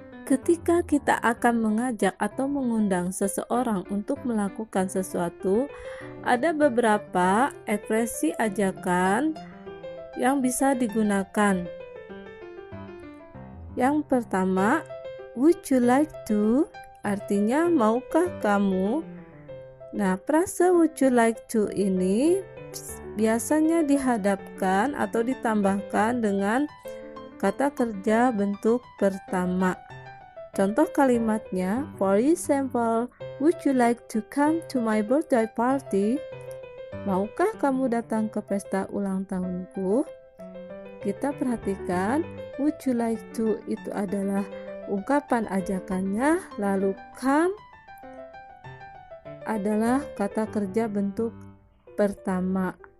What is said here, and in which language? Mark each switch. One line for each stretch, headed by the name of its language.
Indonesian: Ketika kita akan mengajak atau mengundang seseorang untuk melakukan sesuatu, ada beberapa ekspresi ajakan yang bisa digunakan. Yang pertama,
English: would you like to?
Indonesian: Artinya, maukah kamu? Nah, frase
English: would you like to
Indonesian: ini biasanya dihadapkan atau ditambahkan dengan kata kerja bentuk pertama. Contoh kalimatnya,
English: for example, Would you like to come to my birthday party?
Indonesian: Maukah kamu datang ke pesta ulang tahunku? Kita perhatikan,
English: would you like to
Indonesian: itu adalah ungkapan ajakannya, lalu come adalah kata kerja bentuk pertama.